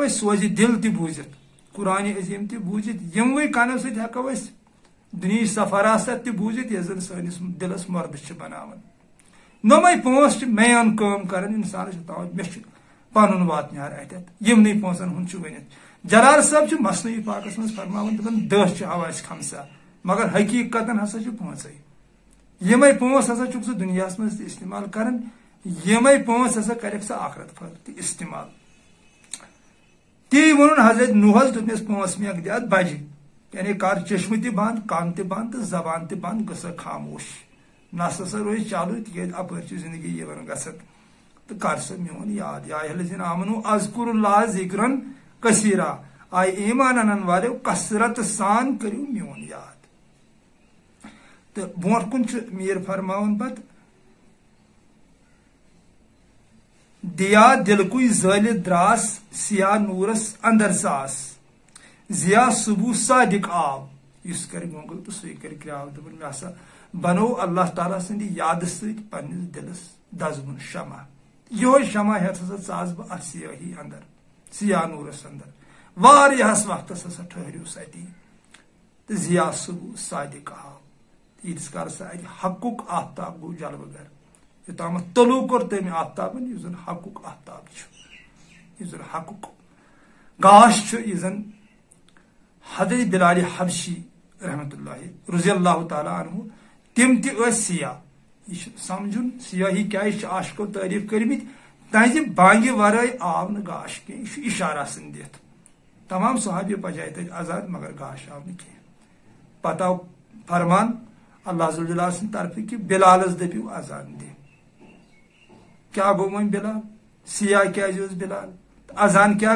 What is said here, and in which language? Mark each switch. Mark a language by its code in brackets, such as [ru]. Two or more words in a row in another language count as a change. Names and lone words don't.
[ks] أسۍ سوزِ دل تہِ بوٗزِتھ قرآن عظیٖم تہِ بوٗزِتھ یموٕے کنو ست ہیکو أسۍ دُنہِچ سفراست تہِ بوٗزِتھ یۄس زن سٲنِس دلس مردٕ چھِ بناوان نوٚمے 5 چھِ مین کٲم کران انسانس تام مےٚ چھُ پنُن واتنہار اتٮ۪تھ یمنٕے 5 ہُنٛد چھُ ؤنِتھ جلال صٲب چھُ مصنوعی پاکس منٛز فرماوان دپان 10 چھِ حواس خمسہ مگر حقیقتن ہسا چھُ 5 یمے 5 ہسا چھُکھ ژٕ دُنیاہس منٛز تہِ استعمال کران یمے 5 ہسا کرکھ ژٕ آخرت خٲطرٕ تہِ استعمال تی ووٚنُن حضرت نوحس دوٚپنس 5 میکھ دِ اتھ بجہِ یعنی کر چشمہٕ تہِ بند کن تہِ بند تہٕ زبان تہِ بند گژھِ خاموش نس ہسا روزِ چالو تِکیازِ اپٲرۍ چھِ زندگی یِوان گژھان تو کر سا میون یاد [ar] یا الذین آمنو اذکروا اللہ ذکرن کثیرا [ks] آئے ایمان انن والو کثرت سان کریو میون یاد تو برونٹ کن میر فرماون پت دیا دلکوی زٲلِتھ دراس سیاہ نورس اندر ساس ضیا صبح صادق آو اس کر گونگل تو سُے کر کرٛاو دوٚپُن مےٚ ہسا بنو اللہ تعالیٰ سٕنٛدِ یادٕ سۭتۍ پننِس دلس دزوُن شمع یہ شمع ہیتھ ہسا ژاس بہ اتھ سیاہی اندر سیاہ نورس اندر واریاہس وقتس ہسا ٹھہریوس اتی تو ضیا صبح صادق آو ییٖتِس کالس اتہِ حقُک آفتاب گوٚو جلوٕ گر یوٚتامتھ طلوع کوٚر تمہِ آفتابن یُس زن حقُک آفتاب چھُ یُس زن حقُک گاش چھُ یُس زن حضرت بلال حبشی رحمت اللہ [ar] رضی اللہ تعالیٰ عنہ [ks] تم تہِ ٲسۍ سیاہ یہ سمجھن سیاہی کیازِ چھِ عاشقو تعریف کٔرمٕتۍ تہنٛزِ بانگہِ ورٲے آو نہٕ گاش کینٛہہ یہ چھُ اشارہ سن دِتھ تمام صحابی پجاے تتہِ آزاد مگر گاش آو نہٕ کینٛہہ پتہٕ آو فرمان اللہ ذوالجلال سٕنٛدِ طرفہٕ کہ بلالس دٔپِو اذان دِ کیا گوٚو وۄنۍ بلال سیاہ کیازِ اوس بلال اذان کیا